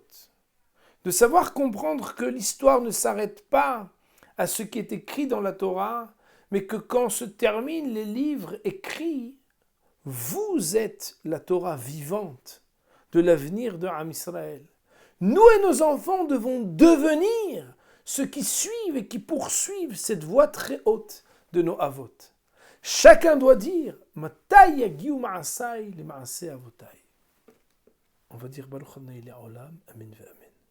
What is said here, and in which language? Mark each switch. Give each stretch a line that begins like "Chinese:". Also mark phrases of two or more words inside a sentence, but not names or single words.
French: De savoir comprendre que l'histoire ne s'arrête pas à ce qui est écrit dans la Torah, mais que quand se terminent les livres écrits, vous êtes la Torah vivante de l'avenir de Am Israël. Nous et nos enfants devons devenir ceux qui suivent et qui poursuivent cette voie très haute de nos avot. Chacun doit dire
Hebrew: מתי יגיעו מעשי למעשה אבותי.
French: On va dire
Hebrew: ברוך ה' לעולם, אמן ואמן.